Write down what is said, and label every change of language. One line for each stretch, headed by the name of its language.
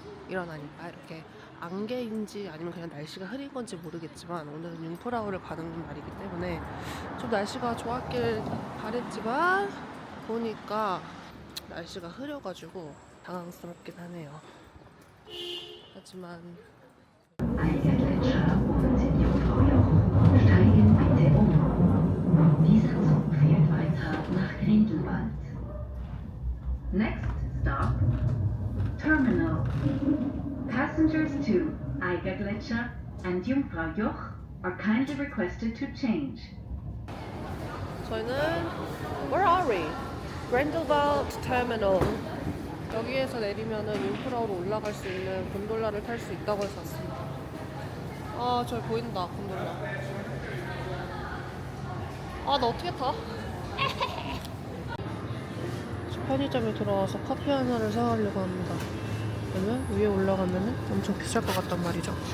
Korean: 일어나니까 이렇게 안개인지 아니면 그냥 날씨가 흐린 건지 모르겠지만 오늘은 융프라우를 가는 날이기 때문에 좀 날씨가 좋았길 바랬지만 보니까 날씨가 흐려가지고 당황스럽긴 하네요. 하지만
German: Eigergletscher und Jungfraujoch. Steigen bitte um. Dieser Zug fährt weiter nach Grindelwald.
English: Next stop, Terminal. Passengers to Eigergletscher and Jungfraujoch are kindly requested to change.
Korean: 저희는
English: Where are we? Grindelwald Terminal.
Korean: 여기에서 내리면은 융프라우로 올라갈 수 있는 곤돌라를 탈 수 있다고 해서 왔습니다. 아, 저기 보인다, 곤돌라. 아, 나 어떻게 타? 편의점에 들어와서 커피 하나를 사가려고 합니다. 그러면 위에 올라가면은 엄청 비쌀 것 같단 말이죠.